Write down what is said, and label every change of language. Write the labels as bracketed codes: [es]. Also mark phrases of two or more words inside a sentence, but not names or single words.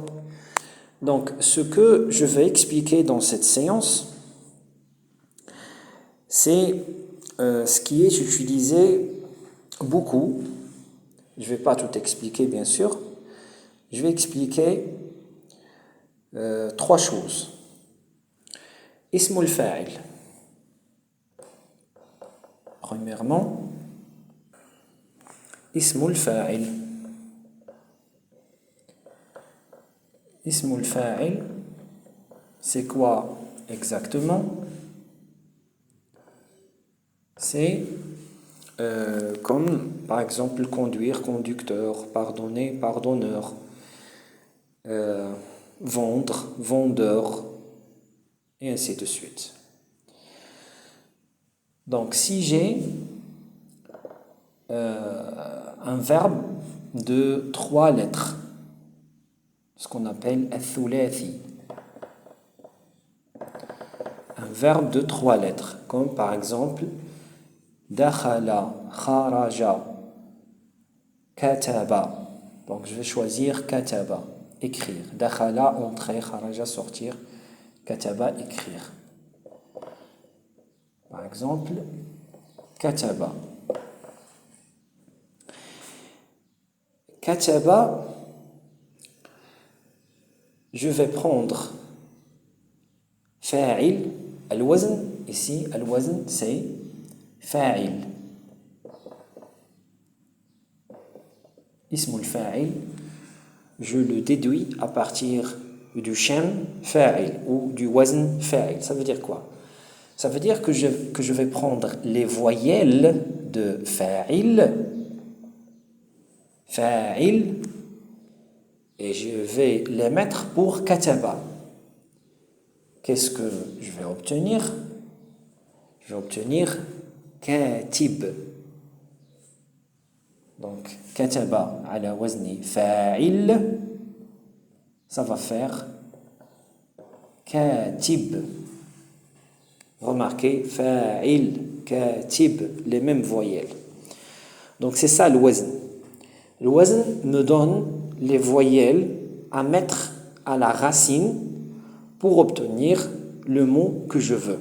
[fr] Donc ce que je vais expliquer dans cette séance, c'est ce qui est utilisé beaucoup. Je ne vais pas tout expliquer, bien sûr. Je vais expliquer trois choses. [ar] اسم الفاعل. [fr] Premièrement, [ar] اسم الفاعل. اسم الفاعل, [fr] c'est quoi exactement? C'est comme par exemple conduire, conducteur, pardonner, pardonneur, vendre, vendeur, et ainsi de suite. Donc si j'ai un verbe de 3 lettres, ce qu'on appelle al-thulathi, un verbe de 3 lettres, comme par exemple [ar] دخل، خرج، كتب. [fr] Donc je vais choisir kataba, écrire. Dakhala, entrer, kharaja, sortir, kataba, écrire. Par exemple, kataba. Kataba, je vais prendre fa'il, [ar] الوزن، ici، الوزن, [fr] c'est fa'il. [ar] اسم الفاعل, [fr] je le déduis à partir du [ar] شم فاعل [fr] ou du [ar] وزن فاعل. [fr] Ça veut dire quoi? Ça veut dire que je vais prendre les voyelles de [ar] فاعل، فاعل, [fr] et je vais les mettre pour kataba. Qu'est-ce que je vais obtenir? Je vais obtenir katib. Donc, [ar] كتب على وزن فاعل, [fr] ça va faire katib. Remarquez, [ar] فاعل، كاتب, [fr] les mêmes voyelles. Donc, c'est ça le wazn. Le wazn me donne les voyelles à mettre à la racine pour obtenir le mot que je veux.